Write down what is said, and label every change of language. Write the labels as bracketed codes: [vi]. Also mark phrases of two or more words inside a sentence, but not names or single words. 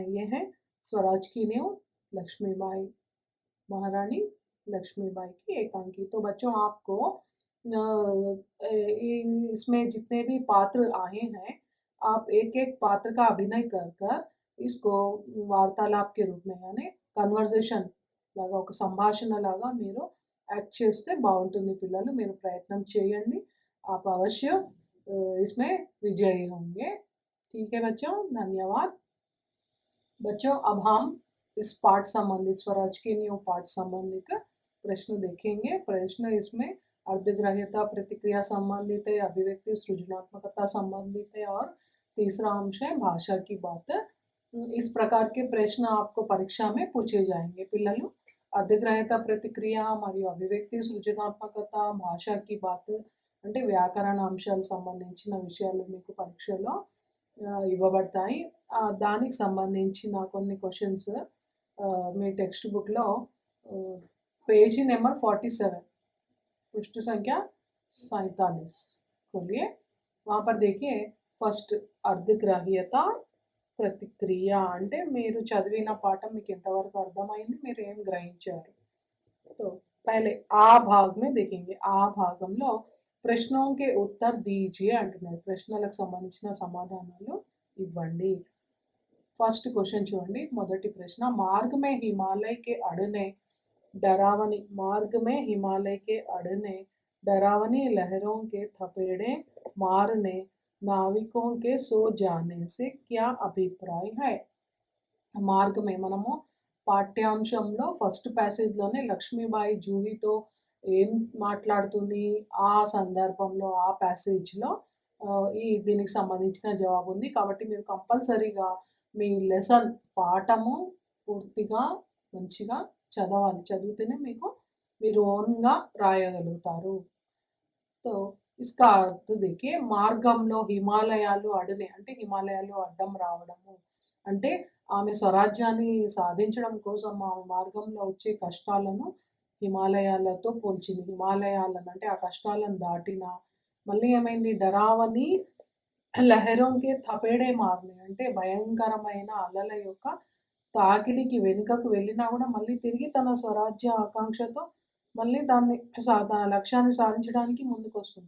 [hi] ये है स्वराज की नींव, लक्ष्मीबाई, महारानी लक्ष्मीबाई की एकांकी। तो बच्चों आपको इसमें जितने भी पात्र आए हैं, आप एक एक पात्र का अभिनय कर कर इसको वार्तालाप के रूप में, यानी [te] కన్వర్జేషన్ లాగా, ఒక సంభాషణ లాగా మీరు యాక్ట్ చేస్తే బాగుంటుంది పిల్లలు। మీరు ప్రయత్నం చేయండి, [hi] आप अवश्य इसमें विजयी होंगे। ठीक है बच्चों, धन्यवाद। बच्चों अब हम इस पाठ संबंधित, स्वराज की नींव पाठ संबंधित प्रश्न देखेंगे। प्रश्न इसमें अर्धग्राह्यता प्रतिक्रिया संबंधित है, अभिव्यक्ति सृजनात्मकता संबंधित है, और तीसरा अंश है भाषा की बात। इस प्रकार के प्रश्न आपको परीक्षा में पूछे जाएंगे पिల్లలు। [te] అర్ధగ్రాహ్యత ప్రతిక్రియ మరియు అభివ్యక్తి సృజనాత్మకత, భాషకి బాత్ అంటే వ్యాకరణ అంశాలకు సంబంధించిన విషయాలు మీకు పరీక్షలో ఇవ్వబడతాయి। దానికి సంబంధించిన కొన్ని క్వశ్చన్స్ మీ టెక్స్ట్ బుక్లో పేజీ నెంబర్ 47, [hi] पृष्ठ संख्या 47 खोलिए। वहाँ पर देखिए [te] ఫస్ట్ అర్ధగ్రాహ్యత ప్రతిక్రియ అంటే మీరు చదివిన పాఠం మీకు ఎంతవరకు అర్థమైంది, మీరు ఏం గ్రహించారు। [hi] तो पहले आ भाग में देखेंगे। [te] आ భాగంలో [hi] प्रश्नों के उत्तर दीजिए [te] అంటున్నారు, ప్రశ్నలకు సంబంధించిన సమాధానాలు ఇవ్వండి। [en] first question [te] చూడండి, మొదటి ప్రశ్న, [hi] मार्ग में हिमालय के अड़ने डरावनी, मार्ग में हिमालय के अड़ने डरावनी लहरों के थपेड़े मारने नाविकों के सो जाने से क्या अभिप्राय है। मार्ग में [te] మనము పాఠ్యాంశంలో ఫస్ట్ ప్యాసేజ్లోనే లక్ష్మీబాయి జూహితో ఏం మాట్లాడుతుంది, ఆ సందర్భంలో ఆ ప్యాసేజ్లో దీనికి సంబంధించిన జవాబు ఉంది। కాబట్టి మీరు కంపల్సరీగా మీ లెసన్ పాఠము పూర్తిగా మంచిగా చదవాలి, చదివితేనే మీకు మీరు ఓన్గా రాయగలుగుతారు। [hi] तो इसका अर्थ देखिए, [te] మార్గంలో హిమాలయాలు అడనే అంటే హిమాలయాలు అడ్డం రావడము అంటే ఆమె స్వరాజ్యాన్ని సాధించడం కోసం ఆమె మార్గంలో వచ్చే కష్టాలను హిమాలయాలతో పోల్చింది। హిమాలయాలను అంటే ఆ కష్టాలను దాటిన మళ్ళీ ఏమైంది, [hi] डरावनी लहरों के थपेड़े मारने [te] అంటే భయంకరమైన అలల యొక్క తాకిడికి వెనుకకు వెళ్ళినా కూడా మళ్ళీ తిరిగి తన స్వరాజ్య ఆకాంక్షతో మళ్ళీ దాన్ని తన లక్ష్యాన్ని సాధించడానికి ముందుకొస్తుంది।